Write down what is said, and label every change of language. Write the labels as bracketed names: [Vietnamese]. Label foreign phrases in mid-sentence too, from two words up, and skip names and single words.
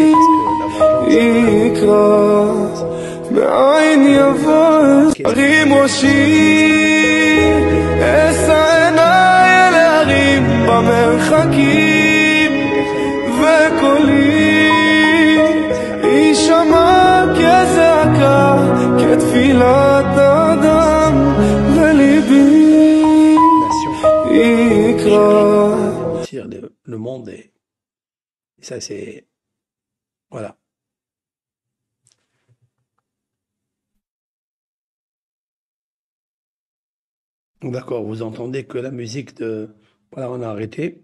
[Hebrew] יקרא מאין יבוא הרים ראשי, אשא עיניי אל ההרים במרחקים, וקולי יישמע כזעקה, כתפילת אדם, וליבי יקרא. [French] Le monde et ça c'est voilà. D'accord, vous entendez que la musique de voilà, on a arrêté.